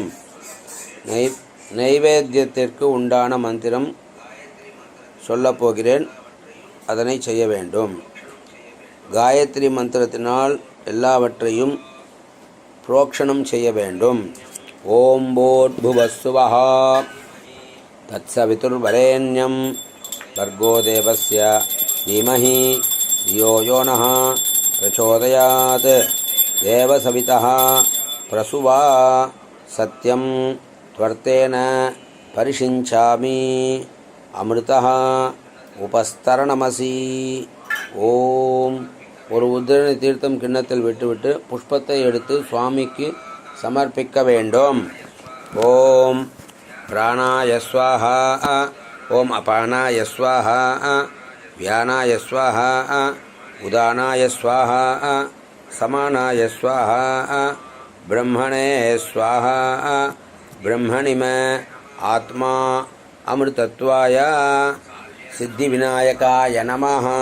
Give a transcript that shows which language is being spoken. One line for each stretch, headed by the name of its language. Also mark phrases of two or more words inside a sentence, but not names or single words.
Tamil: நைவேத்தியத்திற்கு உண்டான மந்திரம் சொல்லப்போகிறேன், அதனை செய்ய வேண்டும். காயத்ரி மந்திரத்தினால் எல்லாவற்றையும் புரோக்ஷணம் செய்ய வேண்டும்.
Sanskrit: ॐ भूर्भुवस्सुवः तत्सवितुर्वरेण्यं भर्गो देवस्य धीमहि धियो यो नः प्रचोदयात् देवसवितः प्रसुवा सत्यं त्वर्तेन परिषिञ्चामि अमृतः उपस्तरणमसि ஓம்.
Tamil: ஒரு உத்திரணி தீர்த்தம் கிண்ணத்தில் விட்டுவிட்டு புஷ்பத்தை எடுத்து சுவாமிக்கு சமர்ப்பிக்க வேண்டும்.
Sanskrit: ॐ प्राणाय स्वाहा ॐ अपानाय स्वाहा व्यानाय स्वाहा उदानाय स्वाहा समानाय स्वाहा ब्रह्मणे स्वाहा ब्रह्मणि म आत्मा अमृतत्वाय सिद्धि विनायकाय नमः.